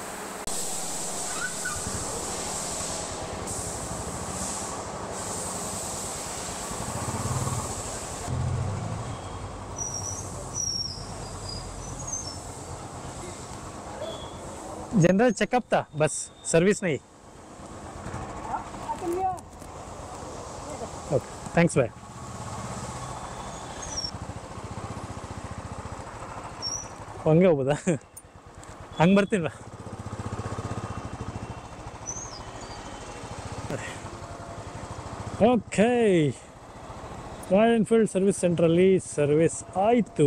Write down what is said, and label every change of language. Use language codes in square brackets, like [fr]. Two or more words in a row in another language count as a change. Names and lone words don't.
[en] general checkup [hi] था बस, सर्विस नहीं. [en] okay thanks भाई. [kn] ಹಂಗೆ ಹೋಗ್ಬೋದಾ? ಹಂಗೆ ಬರ್ತೀನಿ ಬಾ. ಓಕೆ ರಾಯಲ್ ಎನ್ಫೀಲ್ಡ್ [en] service centralli [kn] ಸರ್ವಿಸ್ ಆಯಿತು.